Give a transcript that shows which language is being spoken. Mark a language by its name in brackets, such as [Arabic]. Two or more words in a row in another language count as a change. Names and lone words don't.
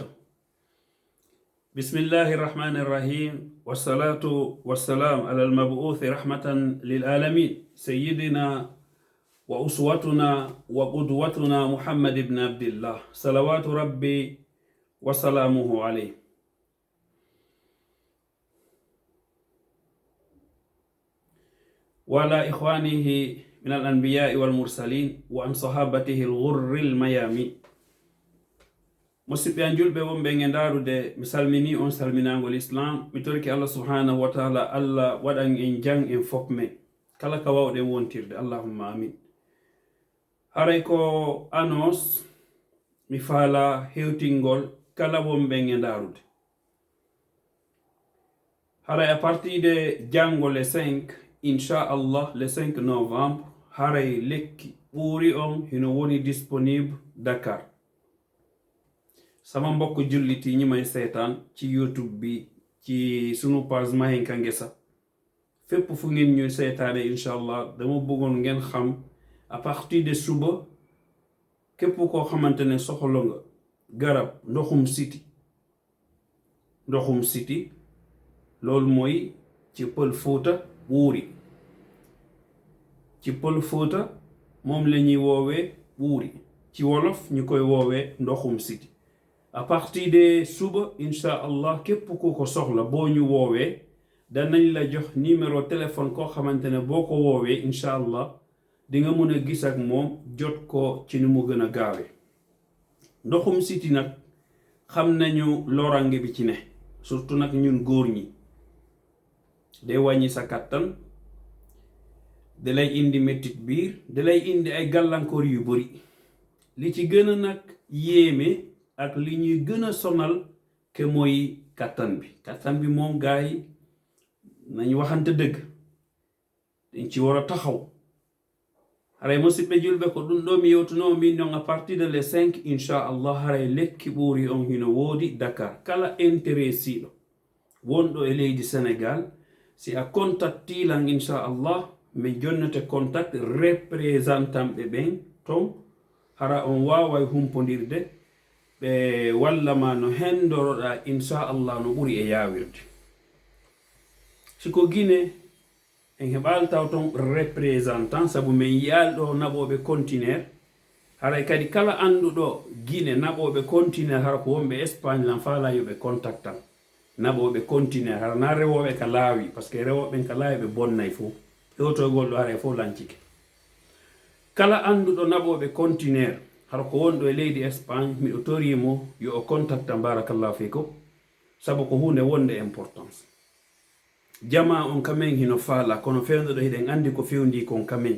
[Arabic] بسم الله الرحمن الرحيم، والصلاة والسلام على المبعوث رحمة للعالمين سيدنا وأسوتنا وقدوتنا محمد بن عبد الله صلوات ربي وسلامه عليه. وعلى إخوانه من الأنبياء والمرسلين وعن صحابته الغر الميامين. [Fula] musidɓe an julɓe wonɓe e ndarude mi salmini on salminagol islam. Mi torki Allah [Arabic] سبحانه وتعالى [Fula] Allah waɗan en jang en fof men kala ka wawɗen wontirde, [Arabic] اللهم آمين. [Fula] haray ko annonce mi faala hewtingol kala wonɓe e ndarude. haray [French] à partir de [Fula] jango [French] le 5 inchallah le 5 novembre [Fula] haray lekki ɓuuri on hino woni disponible Dakar. [Wolof] sama mbokk julliti ñi may seetaan ci YouTube bi ci sunu page Mahenka Ngessa fépp fu ngeen ñuy seetaane inshallah dama bëggoon ngeen xam [French] à partir de [Wolof] suba képp koo xamante ne soxla nga garab ndoxum siti loolu mooy ci Pël Fuuta ɓuuri. ci Pël Fuuta moom la ñuy woowee ɓuuri, ci wolof ñu koy woowee ndoxum siti. [French] à partir de [Wolof] suba [Arabic] إن شاء الله [Wolof] képp ku ko soxla boo ñu woowee danañ la jox [French] numéro téléphone [Wolof] koo xamante ne boo ko woowee [Arabic] إن شاء الله [Wolof] di nga mën a gis ak moom jot ko ci ni mu gën a gaawee. ndoxum siti nag xam nañu lorange bi ci ne, surtout nag ñun góor ñi. day wàññi sa kàttan, da lay indi mettit biir, da lay indi ay gàllankoor yu bari. li ci gën a nag yéeme ak li ñuy gën a sonal ke mooy kattan bi moom gaa yi nañ waxante dëgg dañ ci war a taxaw. [Fula] haray musidɓe julɓe ko ɗum ɗo mi yewtuno min non [French] à partir de le 5 [Fula] inchallah haray lekki ɓuuri on hino woodi Dakar. kala intéressiɗo wonɗo e leydi Sénégal si a contactilan inchallah mi jonnete contact représentant ɓe ɓen ton hara on waway humpodirde ɓe wallama no hendoroɗa inchallah no ɓuri e yawirde. siko Guinée en heɓal taw ton représentant sabu min yiyalɗo naɓoɓe contenaire. haray kadi kala anduɗo Guinée naɓoɓe contenaire hara ko wonɓe Espagne lan faala yoɓe contactan naɓoɓe contenaire hara na rewoɓe ka laawi [French] par ce que [Fula] rewoɓen ka laawi ɓe bonnay fof hewtogol ɗo haray fof lancike. kala anduɗo naɓoɓe contenaire hara ko wonɗo e leydi Espagne miɗo torimo yo o contacta [Arabic] بارك الله فيكم [Fula] sabu ko hunde wonde importance. jama on kamen hino faala kono fewnuɗo hiɗen andi ko fewndi kon kamen.